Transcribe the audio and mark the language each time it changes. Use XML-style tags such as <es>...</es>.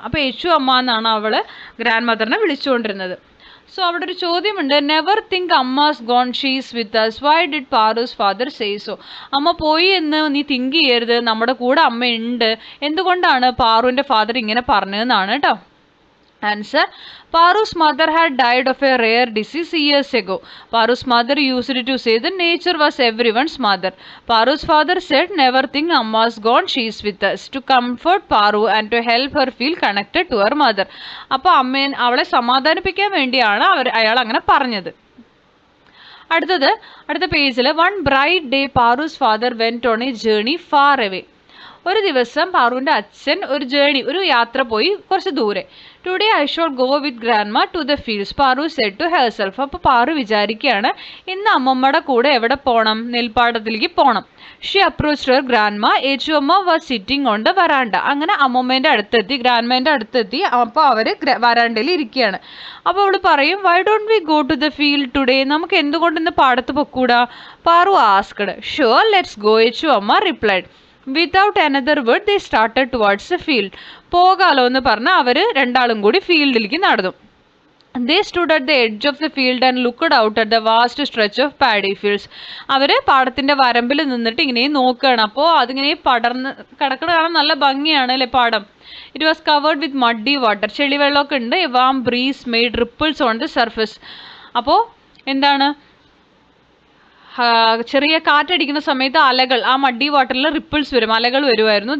<ml>അപ്പോൾ എച്ചു അമ്മ എന്നാണ് അവൾ ഗ്രാൻഡ് മദറിനെ വിളിച്ചുകൊണ്ടിരുന്നത്. സോ അവിടെ ഒരു ചോദ്യമുണ്ട്.</ml> <en>Never think amma's gone, she's with us. Why did Paru's father say so?</en> <ml>അമ്മ പോയി എന്ന് നീ തിങ്ക് ചെയ്യരുത്, നമ്മുടെ കൂടെ അമ്മയുണ്ട്. എന്തുകൊണ്ടാണ് പാറുവിൻ്റെ ഫാദർ ഇങ്ങനെ പറഞ്ഞതെന്നാണ് കേട്ടോ.</ml> <en>Answer. Paru's mother had died of a rare disease years ago. Paru's mother used to say that nature was everyone's mother. Paru's father said, never think Amma's gone, she is with us. To comfort Paru and to help her feel connected to her mother.</en> <ml>അപ്പോൾ അവളെ സമാധാനിപ്പിക്കാൻ വേണ്ടിയാണ് അയാൾ അങ്ങനെ പറഞ്ഞത്. അടുത്ത പേജിൽ</ml> <en>One bright day Paru's father went on a journey far away.</en> <ml>ഒരു ദിവസം പാറുവിൻ്റെ അച്ഛൻ ഒരു യാത്ര പോയി കുറച്ച് ദൂരെ.</ml> <en>Today I should go with grandma to the fields, Paru said to herself.</en> <ml>അപ്പോൾ പാറു വിചാരിക്കുകയാണ് ഇന്ന് അമ്മമ്മയുടെ കൂടെ എവിടെ പോകണം, നെൽപ്പാടത്തിലേക്ക് പോകണം.</ml> <en>She approached her grandma. Echuamma was sitting on the veranda.</en> <ml>അങ്ങനെ അമ്മമ്മേൻ്റെ അടുത്തെത്തി, ഗ്രാൻഡ്മേൻ്റെ അടുത്തെത്തി. അപ്പോൾ അവർ വരാണ്ടയിൽ ഇരിക്കുകയാണ്. അപ്പോൾ അവൾ പറയും,</ml> <en>why don't we go to the field today,</en> <ml>നമുക്ക് എന്തുകൊണ്ട് ഇന്ന് പാടത്ത് പൊക്കൂടാ?</ml> <en>Paru asked. Sure, let's go, Echuamma replied. Without another word they started towards the field.</en> <ml>പോകാലോ എന്ന് പറഞ്ഞാൽ അവർ രണ്ടാളും കൂടി ഫീൽഡിലേക്ക് നടന്നു.</ml> <en>They stood at the edge of the field and looked out at the vast stretch of paddy fields.</en> <ml>അവർ പാടത്തിൻ്റെ വരമ്പിൽ നിന്നിട്ട് ഇങ്ങനെ നോക്കുകയാണ്. അപ്പോൾ അതിങ്ങനെ പടർന്ന് കിടക്കണ കാണാൻ നല്ല ഭംഗിയാണ് അല്ലേ പാടം.</ml> <en>It was covered with muddy water.</en> <ml>ചെളിവെള്ളമൊക്കെ ഉണ്ട്.</ml> <en>A warm breeze made ripples on the surface.</en> <ml>അപ്പോൾ എന്താണ്, ചെറിയ കാറ്റടിക്കുന്ന സമയത്ത് അലകൾ, ആ മഡി വാട്ടറിൽ റിപ്പിൾസ് വരും, അലകൾ വരുമായിരുന്നു.</ml>